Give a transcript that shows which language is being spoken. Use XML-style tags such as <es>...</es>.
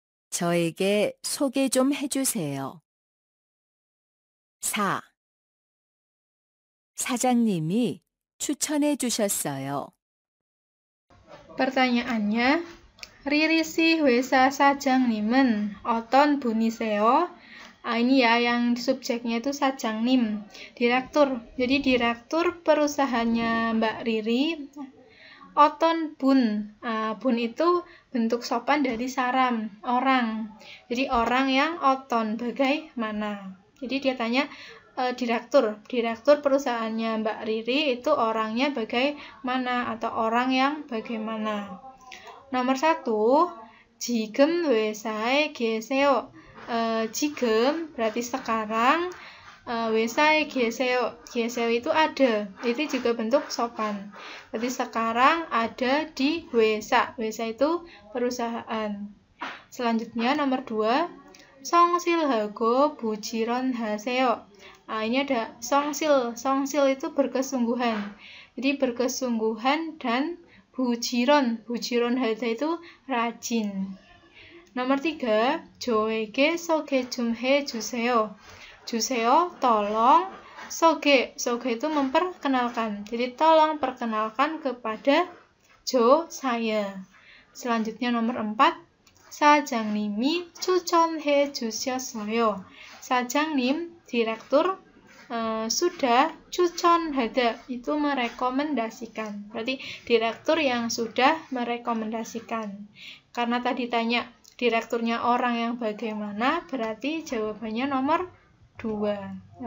<ko>저에게 소개 좀 해주세요. 4. 사장님이 추천해 주셨어요.</ko> <id>Pertanyaannya, Riri si</id> <ko>회사 사장님은 어떤 분이세요?</ko> <id>Ini ya yang subjeknya itu 사장님, direktur. Jadi direktur perusahaannya Mbak Riri. 어떤 분, 분 itu bentuk sopan dari saram, orang. Jadi orang yang 어떤, bagaimana. Jadi dia tanya, direktur perusahaannya Mbak Riri itu orangnya bagaimana atau orang yang bagaimana. Nomor 1,</id> <ko>지금 회사에 계세요. 지금</ko> <id>berarti sekarang,</id> <ko>회사에 계세요.</ko> <id>계세요 itu ada. Itu juga bentuk sopan. Berarti sekarang ada di 회사. 회사 itu perusahaan. Selanjutnya nomor 2,</id> <ko>성실하고 부지런하세요.</ko> <id>Ini ada 성실. 성실 itu berkesungguhan. Jadi berkesungguhan dan 부지런. 부지런하다 itu rajin. Nomor 3,</id> <ko>저에게 소개 좀 해주세요.</ko> <id>주세요, tolong. 소개 itu memperkenalkan. Jadi tolong perkenalkan kepada saya. Selanjutnya nomor 4,</id> <ko>사장님이 추천해 주셨어요.</ko> <id>사장님, direktur, sudah 추천하다 itu merekomendasikan. Berarti direktur yang sudah merekomendasikan. Karena tadi tanya direkturnya orang yang bagaimana, berarti jawabannya nomor 2.</id>